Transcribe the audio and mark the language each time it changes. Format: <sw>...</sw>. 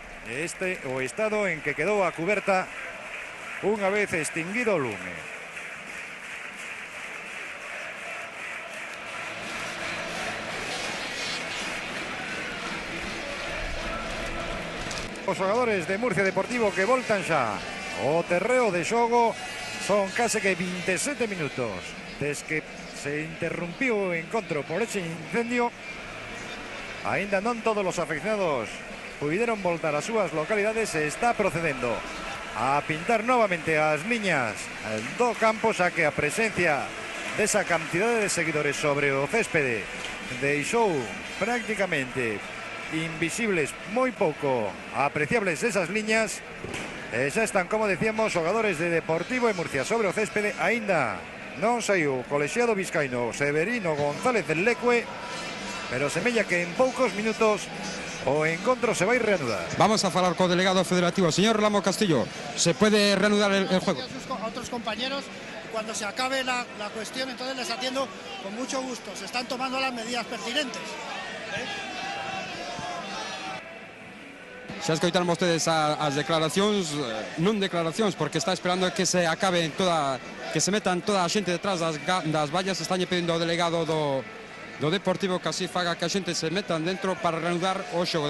<gl>Este o estado en que quedou a cuberta unha vez extinguido o lume. Os xogadores de Murcia Deportivo que voltan xa o terreo de xogo. Son case que 27 minutos desde que se interrumpiu o encontro por ese incendio. Aínda non todos os afeccionados puideron voltar ás súas localidades. Se está procedendo a pintar novamente as liñas do campo, xa que a presencia desa cantidade de seguidores sobre o céspede deixou prácticamente invisibles, moi pouco apreciables esas liñas. Xa están, como decíamos, xogadores de Deportivo e Murcia sobre o céspede. Aínda non saiu o colexiado vizcaíno Severino González del Lecue, pero semella que en poucos minutos o encontro se vai reanudar. Vamos a falar co delegado federativo, señor Lamo Castillo.</gl> <es>¿Se puede reanudar el juego? A otros compañeros, cuando se acabe la cuestión, entonces les atiendo con mucho gusto. Se están tomando las medidas pertinentes.</es> <gl>Xa escoitaron vostedes as declaracións, non declaracións, porque está esperando que se acabe que se metan toda a xente detrás das vallas. Estañe pedindo ao delegado do Deportivo que así faga que a xente se metan dentro para reanudar o xogo.</gl>